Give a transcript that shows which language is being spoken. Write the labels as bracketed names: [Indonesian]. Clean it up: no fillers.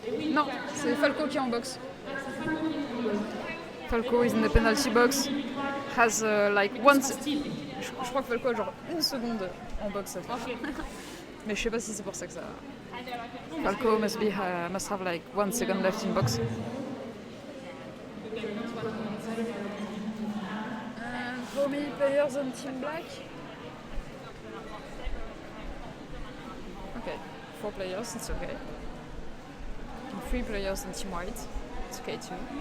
[French] Non, c'est Falco qui est en box. [English] Falco is in the penalty box. Has like one. [French] Je crois que Falco a genre une seconde en box. Mais je sais pas si c'est pour ça que ça. [English] Falco must have like 1 second left in box. And how many players on Team Black? Okay, 4 players, it's okay. And 3 players on Team White, it's okay too.